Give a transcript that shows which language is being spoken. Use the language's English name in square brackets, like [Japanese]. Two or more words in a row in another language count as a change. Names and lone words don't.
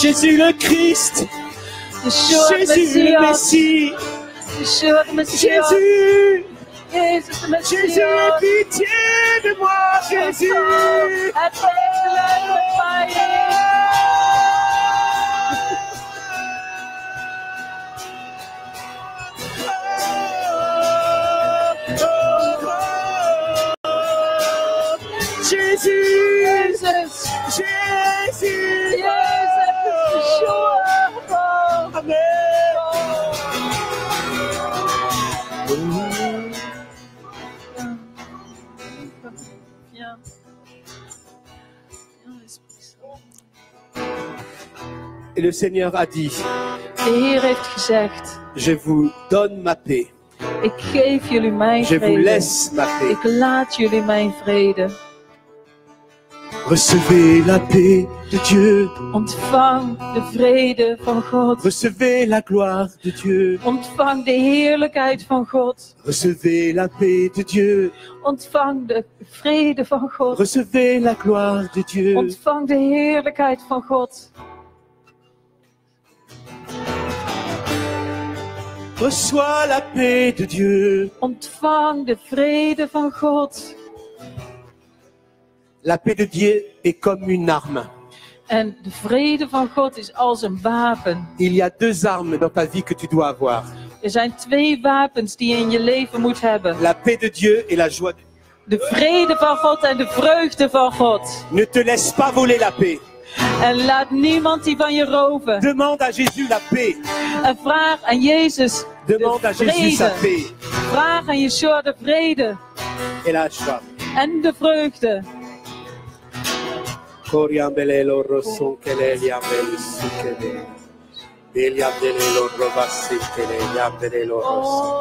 [French] Jésus le Christ, [Dutch] Yeshua de [French] Jésus le [Dutch] Messias. [French] Messie, [Dutch] Yeshua de Messias. [French] Jésus, [Dutch] Jezus de [French] Jésus, aie [Dutch] Messias. [French] pitié de moi, Jésus. [Dutch] Heb medelijden met mij, Heer. [French] Jésus, [Dutch] Jezus, [French] Jésus, [Dutch] Jezus, Yeshua. Oh. Amen. Ja. Ja, [French] Esprit Saint. Et le Seigneur a dit, [Dutch] De Heer heeft gezegd, [French] je vous donne ma paix, [Dutch] ik geef jullie mijn [French] je vous [Dutch] vrede. [French] laisse ma paix. [Dutch] Ik laat jullie mijn vrede. [French] Recevez la paix de Dieu, [Dutch] Ontvang de vrede van God. [French] recevez la gloire de Dieu, [Dutch] Ontvang de heerlijkheid van God. [French] recevez la paix de Dieu, [Dutch] Ontvang de vrede van God. [French] recevez la gloire de Dieu. [Dutch] Ontvang de heerlijkheid van God. [French] Reçois la paix de Dieu. [Dutch] Ontvang de vrede van God. [French] La paix de Dieu est comme une arme. [Dutch] En de vrede van God is als een wapen. [French] Il y a deux armes dans ta vie que tu dois avoir. [Dutch] Er zijn twee wapens die je in je leven moet hebben. [French] La paix de Dieu et la joie de Dieu. [Dutch] De vrede van God en de vreugde van God. [French] Ne te laisse pas voler la paix. [Dutch] En laat niemand die van je roven. [French] Demande à Jésus la paix. [Dutch] En vraag aan Jezus [French] Demande [Dutch] de [French] à Jésus sa [Dutch] vrede. [French] paix [Dutch] Vraag aan Yeshua de vrede [French] et la joie. [Dutch] en de vreugde. Coriambelelo rosonkele liambele sukele. Eliambelelo robasikele liambelelo rosso.